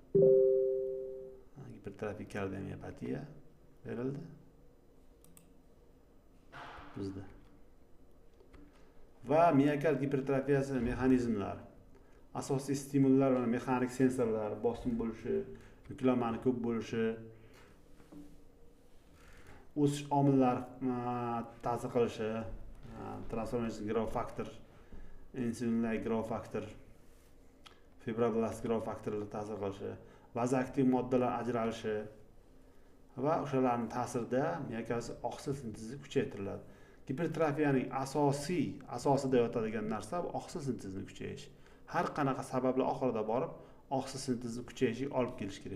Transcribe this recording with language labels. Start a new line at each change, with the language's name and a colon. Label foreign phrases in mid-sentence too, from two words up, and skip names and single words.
Uzbek: Gipertrofik kardiomiyopatiya berildi bizda. Va miokard gipertrofiyasi mexanizmlari. Asosiy stimullar va mexanik sensorlar, bosim bo'lishi, yuklamani ko'p bo'lishi, o'sish omillari ta'sir qilishi,
English: transformation growth factor, insulin-like growth factor, fibroblast growth
Uzbek: faktorlar ta'sir qilishi, vazoaktiv moddalar ajralishi va o'shalarning ta'sirida miokard oqsil sintezi kuchaytiriladi. Gipertrofiyaning asosida yotadigan narsa bu oqsil sintezining kuchayishi. Har qanaqa sabablar oxirida borib oqsil sintezi kuchayishiga olib kelish kerak.